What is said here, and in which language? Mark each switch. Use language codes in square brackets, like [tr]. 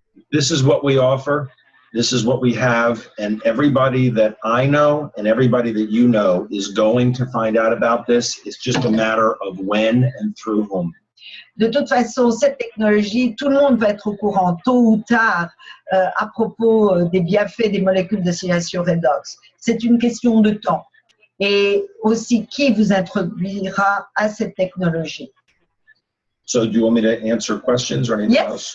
[en] This is what we offer. This is what we have. And everybody that I know and everybody that you know is going to find out about this. It's just a matter of when and through whom. [fr] De toute façon, cette technologie, tout le monde va être au courant tôt ou tard à propos des bienfaits des molécules de signalisation Redox. C'est une question de temps. Et aussi, qui vous introduira à cette technologie? [en] So do you want me to answer questions or anything else?